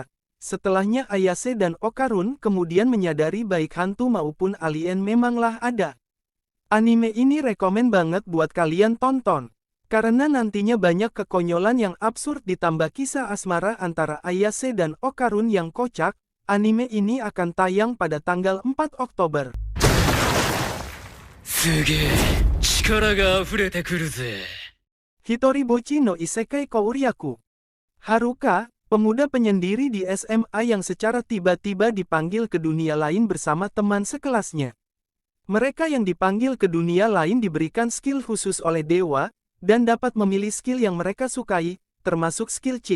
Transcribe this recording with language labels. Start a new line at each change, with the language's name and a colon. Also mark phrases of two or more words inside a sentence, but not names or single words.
Indonesian: Setelahnya Ayase dan Okarun kemudian menyadari baik hantu maupun alien memanglah ada. Anime ini rekomen banget buat kalian tonton. Karena nantinya banyak kekonyolan yang absurd ditambah kisah asmara antara Ayase dan Okarun yang kocak. Anime ini akan tayang pada tanggal 4 Oktober.
Japanese: すげえ力が溢れてくるぜ。
Indonesian: Hitoribochi no Isekai Kouryaku. Haruka, pemuda penyendiri di SMA yang secara tiba-tiba dipanggil ke dunia lain bersama teman sekelasnya. Mereka yang dipanggil ke dunia lain diberikan skill khusus oleh dewa, dan dapat memilih skill yang mereka sukai, termasuk
English: skill cheat.